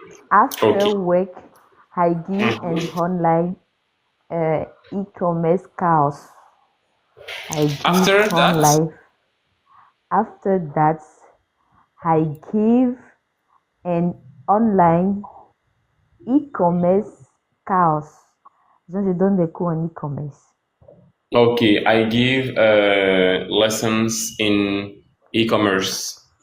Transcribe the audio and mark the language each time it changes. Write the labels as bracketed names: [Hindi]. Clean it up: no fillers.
[English] After work, I give an online e-commerce course. After that, I give an online e-commerce course. [French] Je donne des cours en e-commerce. [English] Okay, I give lessons in e-commerce.